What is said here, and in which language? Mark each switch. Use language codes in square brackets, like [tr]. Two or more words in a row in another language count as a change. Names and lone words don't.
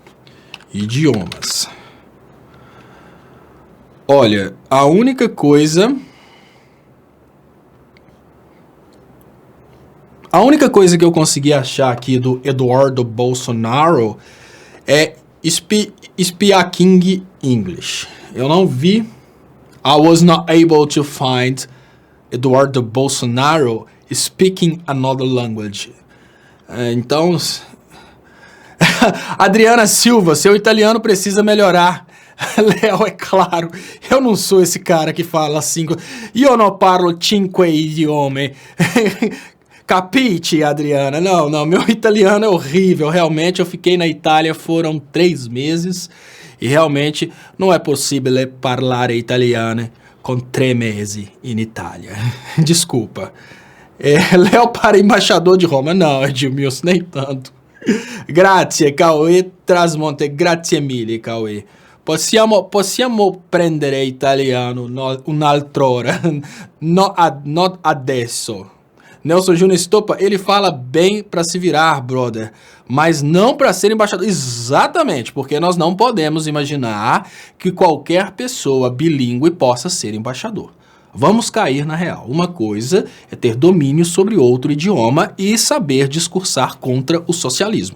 [pt] Olha, a única coisa que eu consegui achar aqui do Eduardo Bolsonaro é [en] Speaking English. [pt] Eu não vi. [en] I was not able to find Eduardo Bolsonaro speaking another language. [pt] Então, Adriana Silva, seu italiano precisa melhorar. Léo, é claro, eu não sou esse cara que fala 5. [it] Io non parlo 5 idiomi. Capite, Adriana? [pt] Não, meu italiano é horrível. Realmente, eu fiquei na Itália, foram 3 meses. E realmente não é possível [it] parlare italiano [pt] com 3 meses [it] in Itália. [pt] Desculpa. Léo para embaixador de Roma. Não, Edmilson, nem tanto. Grazie, Cauê Trasmonte. [it] Grazie mille, Cauê. Possiamo prendere italiano un'altra ora. [en] Not adesso. [pt] Nelson Júnior Estopa, ele fala bem para se virar, brother, mas não para ser embaixador. Exatamente, porque nós não podemos imaginar que qualquer pessoa bilíngue possa ser embaixador. Vamos cair na real. Uma coisa é ter domínio sobre outro idioma e saber discursar contra o socialismo.